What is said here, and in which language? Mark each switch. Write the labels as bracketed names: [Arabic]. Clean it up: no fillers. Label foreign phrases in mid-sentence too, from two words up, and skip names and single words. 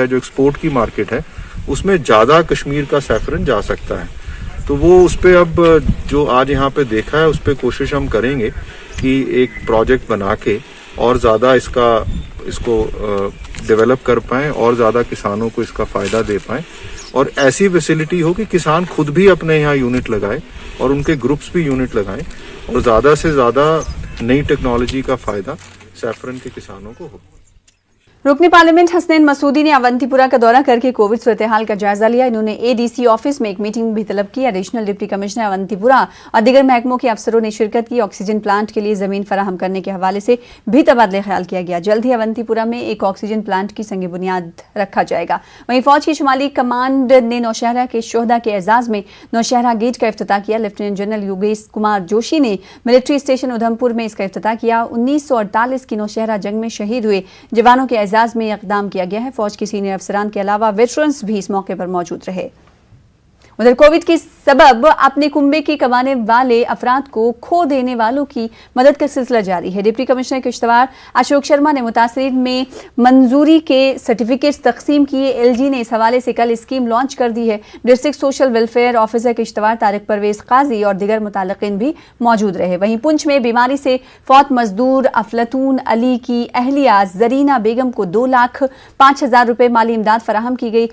[Urdu] جو ایکسپورٹ کی مارکیٹ ہے اس میں زیادہ کشمیر کا سیفرن جا سکتا ہے، تو وہ اس پہ اب جو آج یہاں پہ دیکھا ہے اس پہ کوشش ہم کریں گے کہ ایک پروجیکٹ بنا کے اور زیادہ اس کو ڈیولپ کر پائیں اور زیادہ کسانوں کو اس کا فائدہ دے پائیں، اور ایسی فیسلٹی ہو کہ کسان خود بھی اپنے یہاں یونٹ لگائے اور ان کے گروپس بھی یونٹ لگائیں، اور زیادہ سے زیادہ نئی ٹیکنالوجی کا فائدہ سیفرن کے کسانوں کو ہو۔ رکن پارلیمنٹ حسنین مسعودی نے اونتی پورہ کا دورہ کر کے کووڈ صورتحال کا جائزہ لیا۔ انہوں نے ADC آفس میں ایک میٹنگ بھی طلب کی۔ ایڈیشنل ڈپٹی کمشنر اونتی پورہ اور دیگر محکموں کے افسروں نے شرکت کی۔ آکسیجن پلانٹ کے لیے زمین فراہم کرنے کے حوالے سے بھی تبادلہ خیال کیا گیا۔ جلد ہی اونتی پورہ میں ایک آکسیجن پلانٹ کی سنگ بنیاد رکھا جائے گا۔ وہیں فوج کی شمالی کمانڈ نے نوشہرہ کے شہداء کے اعزاز میں نوشہرہ گیٹ کا افتتاح کیا۔ لیفٹیننٹ جنرل یوگیش کمار جوشی نے [English] military station [Urdu] ادھمپور میں اس کا افتتاح کیا۔ 1948 کی نوشہرہ جنگ میں شہید ہوئے جوانوں کے اعزاز میں اقدام کیا گیا ہے۔ فوج کے سینئر افسران کے علاوہ ویٹرنز بھی اس موقع پر موجود رہے۔ ادھر کووڈ کے سبب اپنے کنبے کی کمانے والے افراد کو کھو دینے والوں کی مدد کا سلسلہ جاری ہے۔ ڈپٹی کمشنر کشتواڑ اشوک شرما نے متاثرین میں منظوری کے سرٹیفکیٹس تقسیم کیے۔ LG نے اس حوالے سے کل [English] scheme launch [Urdu] کر دی ہے۔ [English] District Social Welfare Officer [Urdu] کشتواڑ طارق پرویز قاضی اور دیگر متعلقین بھی موجود رہے۔ وہیں پنچ میں بیماری سے فوت مزدور افلاطون علی کی اہلیہ زرینہ بیگم کو 2,05,000 روپے مالی امداد فراہم کی گئی۔